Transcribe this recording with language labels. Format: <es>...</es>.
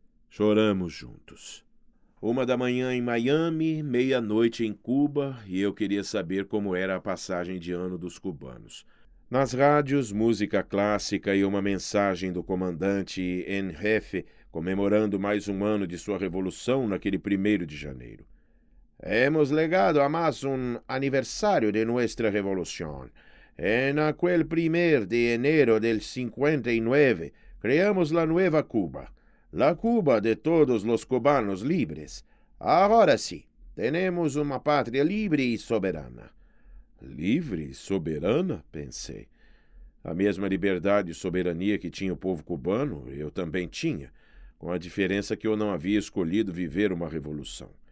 <pt>Choramos juntos. 1h em Miami, 12h em Cuba, e eu queria saber como era a passagem de ano dos cubanos. Nas rádios, música clássica e uma mensagem do comandante en jefe comemorando mais um ano de sua revolução naquele 1º de janeiro.</pt> <es>Hemos llegado a más un aniversario de nuestra revolución. En aquel 1 de enero del 59 creamos la nueva Cuba, la Cuba de todos los cubanos libres. Ahora sí, tenemos</es> <pt>uma pátria livre e soberana. Livre e soberana? Pensei. A mesma liberdade e soberania que tinha o povo cubano, eu também tinha, com a diferença que eu não havia escolhido viver uma revolução.</pt>